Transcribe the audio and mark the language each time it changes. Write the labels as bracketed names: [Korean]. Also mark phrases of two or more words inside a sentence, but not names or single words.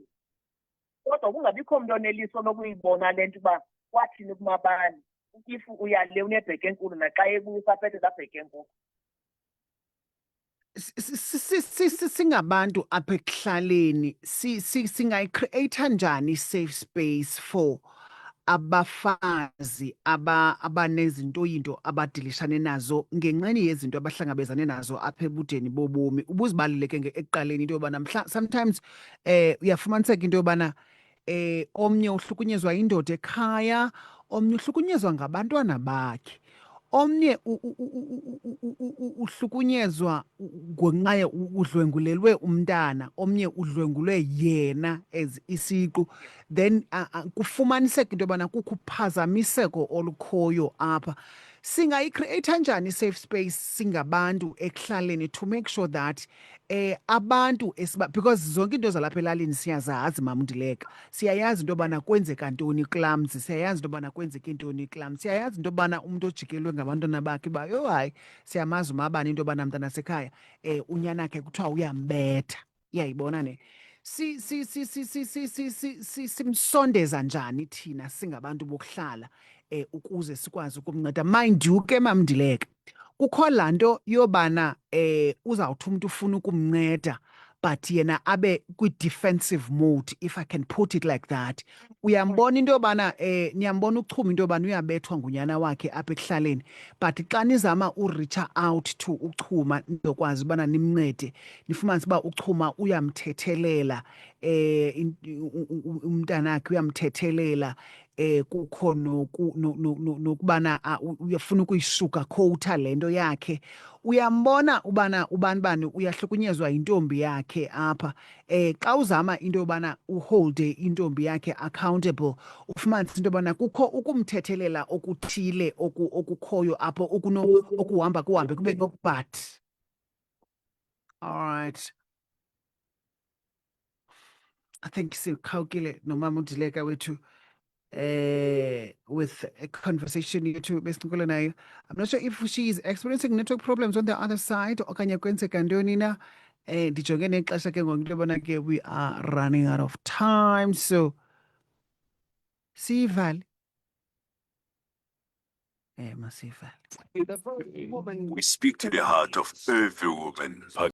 [Xhosa] Kodwa kungabikho umuntu oneliso lokuyibona le nto uba kwathini kumabani if uyale unebheke enkulu naxa ebuya usaphethe laa bheke enkulu. Singabantu apha ekuhlaleni singayicreate njani i- [English] safe space [Xhosa] for abafazi abanezinto abadilishane nazo ngenxeni yezinto abahlangabezane nazo apha ebudeni bobomi? Ubuzibaluleke ekuqaleni into yobana sometimes uyafumaniseka into yobana omnye uhlukunyezwa yindoda ekhaya, omnye uhlukunyezwa ngabantwana bakhe, omnye uhlukunyezwa ngenxa udlwengulelwe umntana, omnye udlwengulwe yena as isiqu. Then kufumaniseka into yobana kukho uphazamiseko olukhoyo apha. Singayicreate njani i- [English] safe space [Xhosa] singabantu ekuhlaleni [English] to make sure that [Xhosa] abantu because zonke into zalapha elalini siyazazi, Mamndileka. Siyayazi into yobana kwenzeka ntoni clumsy, siyayazi into yobana kwenzeka intoni clumsy, siyayazi into yobana umuntu ojikelwe ngabantwana bakhe uba yho hayi siyamazi umabani into yobana mntanasekhaya unyanakhe kuthiwa uyambetha. Iyayibona ne? Simsondeza njani thina singabantu bokuhlala ukuze sikwazi ukumnceda? [English] Mind you [Xhosa] ke Mamndileka, kukho laa nto yobana uzawuthi umntu ufuna ukumnceda but yena abe kwi- [English] defensive mode, if I can put it like that. [Xhosa] Uyambona into yobana niyambona uChuma into yobana uyabethwa ngunyana wakhe apha ekuhlaleni, but xa nizama ureacha [English] out to [Xhosa] uChuma nizokwazi ubana nimncede, nifumanise uba uChuma uyamthethelela umntanakhe uyamthethelela, kukho nokubana uyafuna ukuyisuka khowutha le nto yakhe. Uyambona ubana ubanibani uyahlukunyezwa yintombi yakhe apha. Xa uzama into yobana uholde intombi yakhe accountable, ufumanise into yobana kukho ukumthethelela okuthile okukhoyo apho okuhamba kuhambe kube no-but. [English] All right. I think [Xhosa] sikhawukile nomama uDileka wethu [English] with a conversation [Xhosa] yethu besincokola nayo. [English] I'm not sure if she is experiencing network problems on the other side [Xhosa] okanye kwenzeka ntoni na. Ndijonge nexesha ke ngoku into yobana ke [English] we are running out of time, [Xhosa] so siyivale. Masiyivale. [English] We speak to the heart of every woman.